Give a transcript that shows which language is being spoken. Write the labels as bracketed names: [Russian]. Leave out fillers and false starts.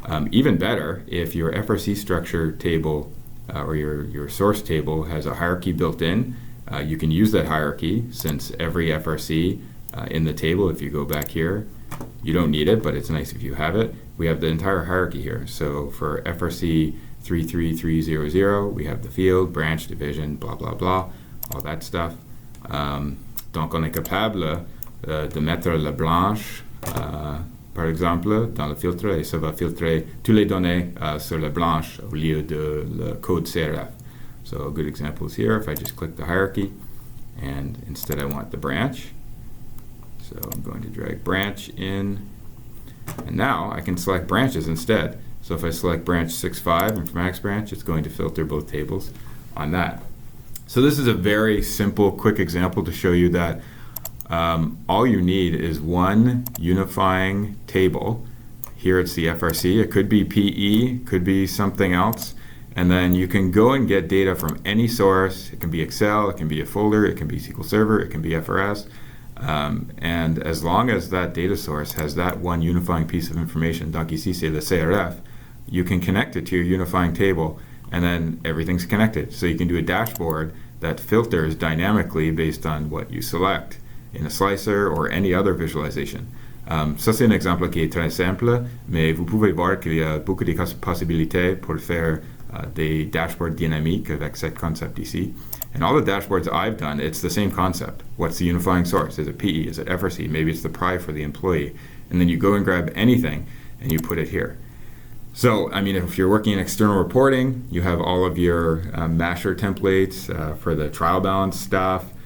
[English] Even better, if your FRC structure table or your source table has a hierarchy built in, you can use that hierarchy, since every FRC in the table, if you go back here, you don't need it, but it's nice if you have it. We have the entire hierarchy here. So for FRC 33300, we have the field, branch, division, blah, blah, blah, all that stuff. [French] Donc on est capable de mettre la branche, par exemple, dans le filtre, et ça va filtrer toutes les données sur la branche au lieu de le code CRF. [English] So a good example is here. If I just click the hierarchy, and instead I want the branch, so I'm going to drag branch in, and now I can select branches instead. So if I select branch 6.5, informatics branch, it's going to filter both tables on that. So this is a very simple, quick example to show you that all you need is one unifying table. Here it's the FRC. It could be PE, could be something else. And then you can go and get data from any source. It can be Excel, it can be a folder, it can be SQL Server, it can be FRS. And as long as that data source has that one unifying piece of information, [French] donc ici c'est le CRF, [English] you can connect it to your unifying table, and then everything's connected. So you can do a dashboard that filters dynamically based on what you select in a slicer or any other visualization. [French] Ça c'est un exemple qui est très simple, mais vous pouvez voir qu'il y a beaucoup de possibilités pour faire des dashboards dynamiques avec ce concept ici. [English] And all the dashboards I've done, it's the same concept. What's the unifying source? Is it PE? Is it FRC? Maybe it's the PRI for the employee. And then you go and grab anything and you put it here. So, I mean, if you're working in external reporting, you have all of your masher templates for the trial balance stuff.